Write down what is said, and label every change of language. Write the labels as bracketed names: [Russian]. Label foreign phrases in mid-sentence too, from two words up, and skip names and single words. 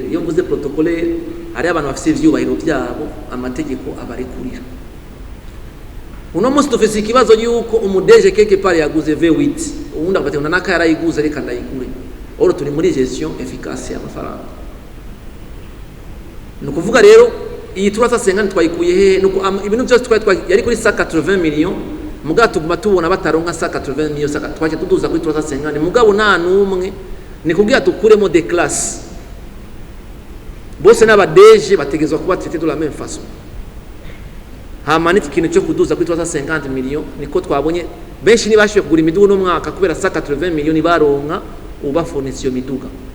[Rundi] Iyo mvuze protocolaire hari abantu bafise ivyubahiro byabo amategeko abarekurira. Uno munsi dufise ikibazo yuko umudeje quelque part yaguze V8 ubundi akabatenda naka yarayiguze reka ndayigure. Oro turi muri [French] gestion efficace [Rundi] y'amafaranga. No kuvuga rero iyi 350 twayikuye he nuko ibintu byose yari kuri 180 millions muga tuguma tubona bataronka 180 millions twaje tuduza kuri 350 mugabo nta numwe ni kugira tukuremo [French] des classes [Rundi] bose n'abadeje bategezwa kuba [French] traité de la même façon. [Rundi] Hamanitse ikintu cyo kuduza kuri 350 millions niko twabonye benshi nibashiye kugura imiduga no mwaka kubera 180 millions baronka uba fournisseur miduga.